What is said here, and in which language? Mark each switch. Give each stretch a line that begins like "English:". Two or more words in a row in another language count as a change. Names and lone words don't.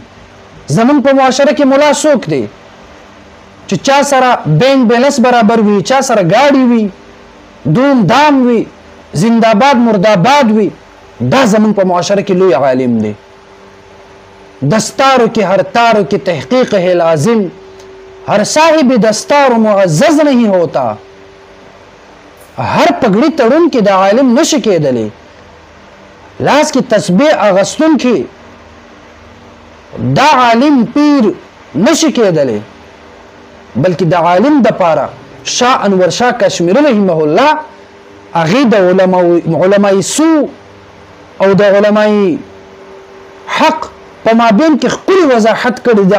Pashto: زمون په معاشره کې مولا څوک دی چې چا سره
English: bank balance
Pashto: برابر وي، چا سره گاډي وي، دوم دام وي، زنده‌باد مرده‌باد وي؟ دا زمون په معاشره کې لوی عالم دی.
Urdu: دستارو کې ہر تارو کی تحقیق ہے لازم، ہر صاحب دستار معزز نہیں ہوتا.
Pashto: هر پګړی تړون کې د عالم نشي کېدلی، لاس کې تسبیح اغستون کې دا عالم پیر نشي کېدلی، بلکې د عالم د پاره شاه انور شاه کشمیری رحمه الله هغې د علماء سو او د علماء حق په مابین کې ښکلې وضاحت کړې ده.